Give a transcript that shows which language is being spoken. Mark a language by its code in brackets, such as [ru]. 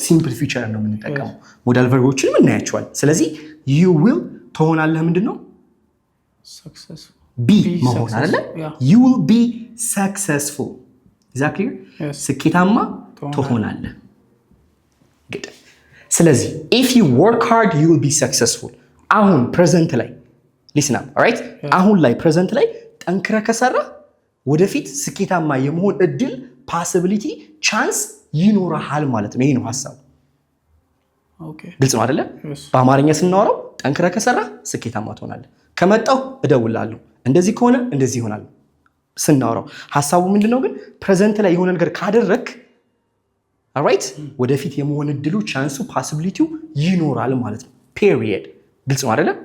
[am] simple future ነው የምንጠቀመው። ሞዳል ቨርቦችንም እናያቸዋለን። ስለዚህ you will ትሆናለህ ምንድነው? [en] Successful. be [am] መሆን አይደለ? [en] you will be successful. Is that clear? Yes. [am] ስኬታማ ትሆናለህ። good. [en] ስለዚህ if you work hard you will be successful. አሁን present ላይ listen up, all right? [am] አሁን ላይ present ላይ ጠንክረህ ከሰራ ወደፊት ስኬታማ የመሆን እድል possibility chance ይኖርሃል ማለት ነው። ይሄ ነው ሐሳቡ። [en] Okay. [am] ግልጽ ነው አይደለ? [en] Yes. [am] በአማርኛ ስናወራው ጠንክረህ ከሰራ ስኬታማ ትሆናለህ። ከመጣው እደውላለሁ፣ እንደዚህ ከሆነ እንደዚህ ይሆናል ስናወራው። ሐሳቡ ምንድነው ግን ፕሬዘንት ላይ የሆነ ነገር ካደረክ alright ወደፊት የመሆን እድሉ ቻንሱ ፖሲቢሊቲው ይኖራል ማለት ነው። ፔሪየድ። ግልጽ ነው አይደለ?